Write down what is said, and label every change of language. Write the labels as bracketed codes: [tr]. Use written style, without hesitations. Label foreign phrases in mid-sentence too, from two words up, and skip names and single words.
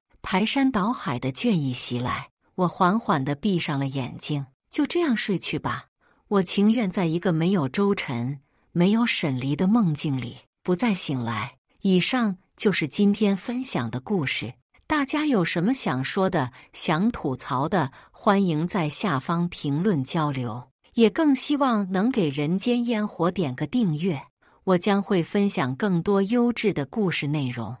[zh] 排山倒海的倦意襲來，我緩緩地閉上了眼睛，就這樣睡去吧。我情願在一個沒有周晨、沒有沈離的夢境裡，不再醒來。以上就是今天分享的故事。大家有什麼想說的、想吐槽的，歡迎在下方評論交流。也更希望能給人間煙火點個訂閱，我將會分享更多優質的故事內容。